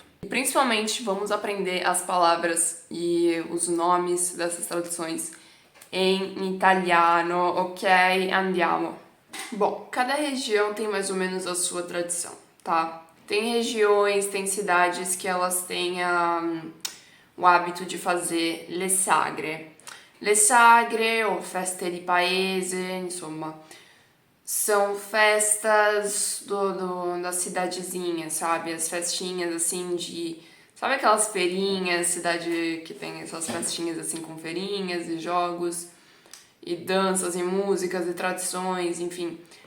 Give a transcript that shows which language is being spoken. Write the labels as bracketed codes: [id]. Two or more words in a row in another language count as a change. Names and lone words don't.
[pt] E principalmente vamos aprender as palavras e os nomes dessas traduções em italiano, ok? [it] Andiamo. [pt] Bom, cada região tem mais ou menos a sua tradição, tá? Tem regiões, tem cidades que elas têm o hábito de fazer [it] le sagre. Le sagre ou feste di paese, insomma, [pt] são festas da cidadezinha, sabe? As festinhas assim de. Sabe aquelas feirinhas, cidade que tem essas festinhas assim com feirinhas e jogos e danças e músicas e tradições, enfim.